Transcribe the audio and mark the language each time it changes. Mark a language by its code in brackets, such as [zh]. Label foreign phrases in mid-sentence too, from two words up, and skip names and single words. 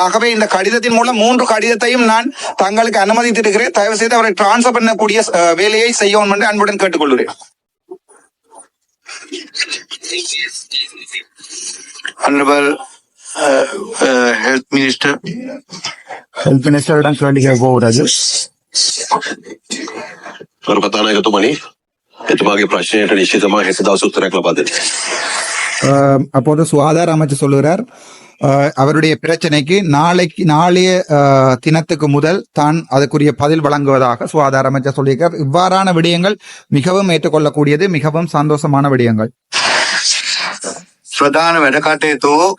[ta] ஆகவே இந்த கடிதத்தின் மூலம் 3 கடிதத்தையும் நான் தங்களுக்கு அனுமதித்திருக்கிறேன். தயவு செய்து அவரை டிரான்ஸ்ஃபர் பண்ணக்கூடிய வேலையை செய்யவும் என்று அன்புடன் கேட்டுக்கொள்கிறேன். [en] Honorable Health Minister. Health Minister [ta] இடம் கேள்வி போகிறது. [si] කතානායකතුමනි, එතුමාගේ ප්‍රශ්නයට නිශ්චිතமாக හෙට දවසේ උත්තරයක් ලබා දෙන්න. [ta] அப்போது சுகாதார அமைச்சர் சொல்லுகிறார், அவருடைய பிரச்சனைக்கு நாளைய தினத்துக்கு முதல் தான் அதுக்குரிய பதில் வழங்குவதாக சுகாதார அமைச்சர் சொல்லியிருக்கார். இவ்வாறான விடயங்கள் மிகவும் ஏற்றுக்கொள்ளக்கூடியது, மிகவும் சந்தோஷமான விடயங்கள். [si] பிரதான වැඩකටයුතු.